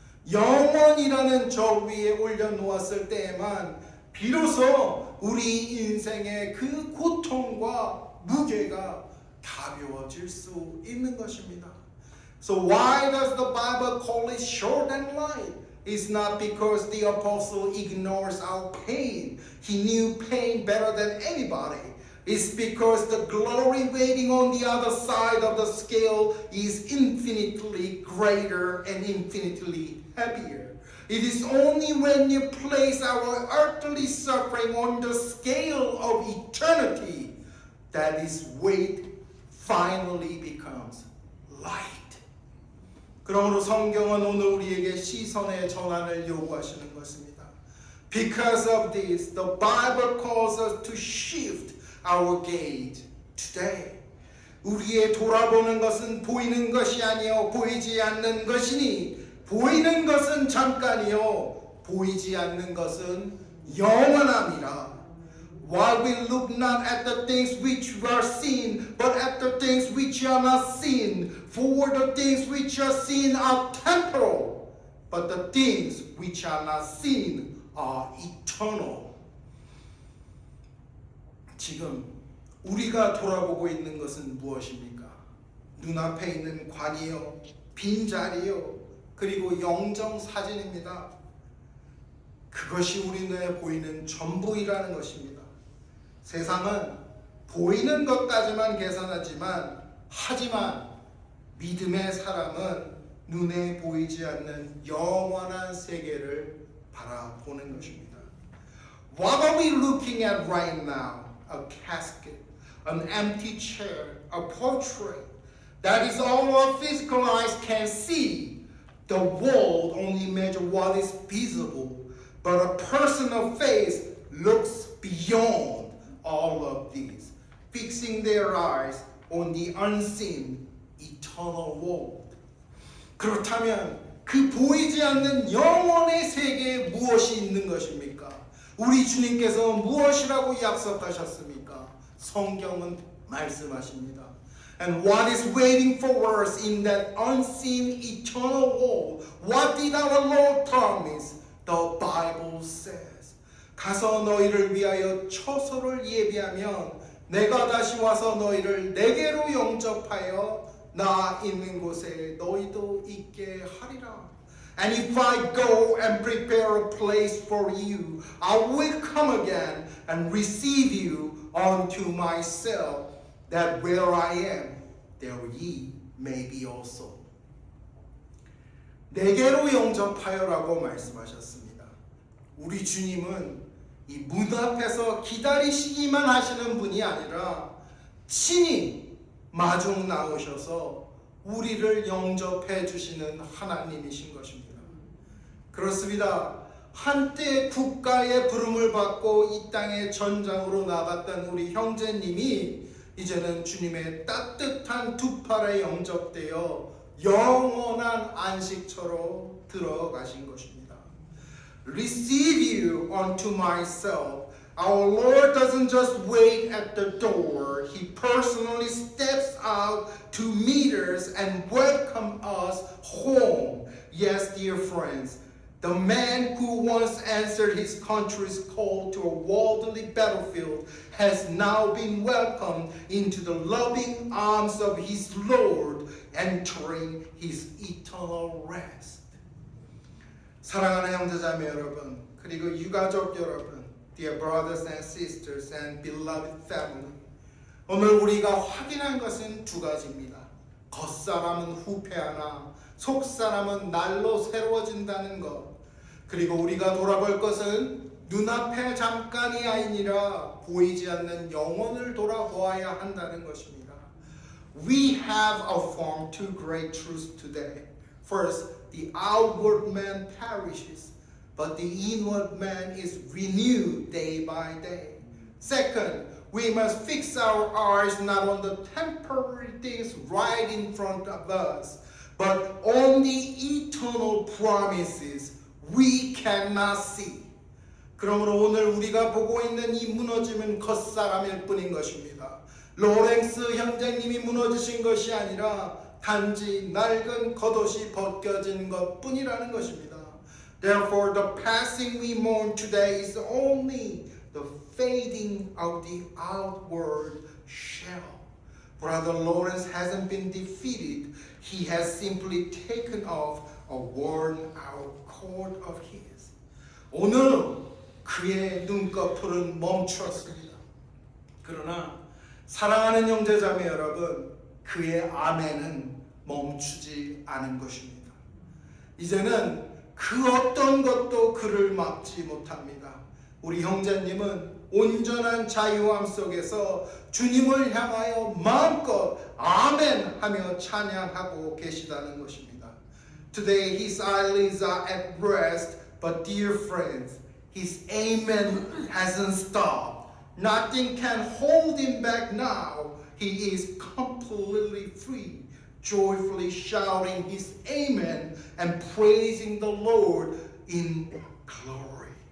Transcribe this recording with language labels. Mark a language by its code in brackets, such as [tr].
[ko] 영원이라는 저 위에 올려놓았을 때에만 비로소 우리 인생의 그 고통과 무게가 가벼워질 수 있는 것입니다. [en] So why does the Bible call it short and light? It's not because the apostle ignores our pain. He knew pain better than anybody. It's because the glory waiting on the other side of the scale is infinitely greater and infinitely heavier. It is only when you place our earthly suffering on the scale of eternity that its weight finally becomes light. [ko] 그러므로 성경은 오늘 우리에게 시선의 전환을 요구하시는 것입니다. [en] Because of this, the Bible calls us to shift our gaze today. [ko] 우리의 돌아보는 것은 보이는 것이 아니요 보이지 않는 것이니, 보이는 것은 잠깐이요 보이지 않는 것은 영원함이라. [en] While we look not at the things which are seen, but at the things which are not seen. For the things which are seen are temporal, but the things which are not seen are eternal. [ko] 지금 우리가 돌아보고 있는 것은 무엇입니까? 눈앞에 있는 관이요, 빈자리요, 그리고 영정 사진입니다. 그것이 우리 눈에 보이는 전부이라는 것입니다. 세상은 보이는 것까지만 계산하지만, 하지만 믿음의 사람은 눈에 보이지 않는 영원한 세계를 바라보는 것입니다. [en] What are we looking at right now? A casket, an empty chair, a portrait. That is all our physical eyes can see. The world only measures what is visible, but a personal faith looks beyond all of these, fixing their eyes on the unseen eternal world. [ko] 그렇다면 그 보이지 않는 영원의 세계에 무엇이 있는 것입니까? 우리 주님께서 무엇이라고 약속하셨습니까? 성경은 말씀하십니다. [en] And what is waiting for us in that unseen eternal world? What did our Lord promise? The Bible says. [ko] 가서 너희를 위하여 처소를 예비하면 내가 다시 와서 너희를 내게로 영접하여 나 있는 곳에 너희도 있게 하리라. [en] And if I go and prepare a place for you, I will come again and receive you unto myself, that where I am, there ye may be also. [ko] 내게로 영접하여라고 말씀하셨습니다. 우리 주님은 이 문 앞에서 기다리시기만 하시는 분이 아니라 친히 마중 나오셔서 우리를 영접해 주시는 하나님이신 것입니다. 그렇습니다. 한때 국가의 부름을 받고 이 땅의 전장으로 나갔던 우리 형제님이 이제는 주님의 따뜻한 두 팔에 영접되어 영원한 안식처로 들어가신 것입니다. [en] Receive you unto myself. Our Lord doesn't just wait at the door. He personally steps out to meet us and welcome us home. Yes, dear friends, the man who once answered his country's call to a worldly battlefield has now been welcomed into the loving arms of his Lord, entering his eternal rest. [ko] 사랑하는 형제자매 여러분, 그리고 유가족 여러분, dear brothers and sisters and beloved family, 오늘 우리가 확인한 것은 두 가지입니다. 겉사람은 후패하나 속사람은 날로 새로워진다는 것. 그리고 우리가 돌아볼 것은 눈앞에 잠깐이 아니라 보이지 않는 영혼을 돌아보아야 한다는 것입니다. [en] We have affirmed two great truths today. First, the outward man perishes, but the inward man is renewed day by day. Second, we must fix our eyes not on the temporary things right in front of us, but on the eternal promises we cannot see. [ko] 그러므로 오늘 우리가 보고 있는 이 무너짐은 겉사람일 뿐인 것입니다. 로렌스 형제님이 무너지신 것이 아니라 단지 낡은 겉옷이 벗겨진 것뿐이라는 것입니다. [en] Therefore, the passing we mourn today is only the fading of the outward shell. Brother Lawrence hasn't been defeated. He has simply taken off a worn-out coat of his. [ko] 오늘 그의 눈꺼풀은 멈췄습니다. 그러나 사랑하는 형제자매 여러분, 그의 아멘은 멈추지 않은 것입니다. 이제는 그 어떤 것도 그를 막지 못합니다. 우리 형제님은 온전한 자유함 속에서 주님을 향하여 마음껏 아멘 하며 찬양하고 계시다는 것입니다. [en] Today his eyelids are at rest, but dear friends, his amen hasn't stopped. Nothing can hold him back now. He is completely free, joyfully shouting his amen and praising the Lord in glory.